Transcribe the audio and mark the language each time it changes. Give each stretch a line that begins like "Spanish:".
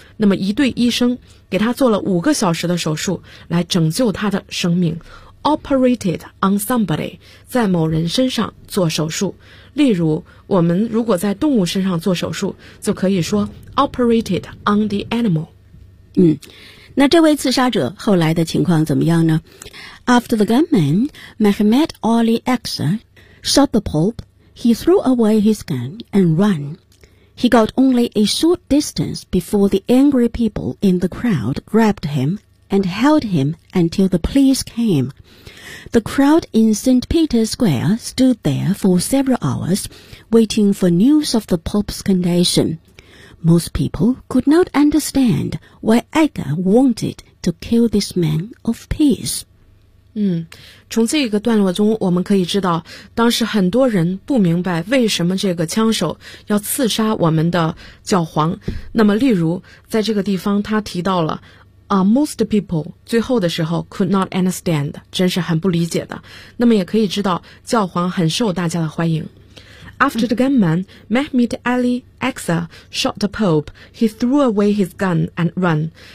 Chinese: 那么一队医生给他做了五个小时的手术，来拯救他的生命。
English: Operated on somebody，
Chinese: 在某人身上做手术。例如，我们如果在动物身上做手术，就可以说
English: operated on the animal。
Chinese: 那这位刺杀者后来的情况怎么样呢？
English: After the gunman, Mehmet Ali Aksa, shot the Pope, he threw away his gun and ran. He got only a short distance before the angry people in the crowd grabbed him and held him until the police came. The crowd in St. Peter's Square stood there for several hours, waiting for news of the Pope's condition. Most people could not understand why Aksa wanted to kill this man of peace.
Chinese: 从这个段落中我们可以知道，当时很多人不明白为什么这个枪手要刺杀我们的教皇。那么例如在这个地方他提到了most people， 最后的时候
English: could not understand，
Chinese: 真是很不理解的。那么也可以知道教皇很受大家的欢迎。
English: After the gunman, Mehmet Ali Aksa shot the Pope, he threw away his gun and ran.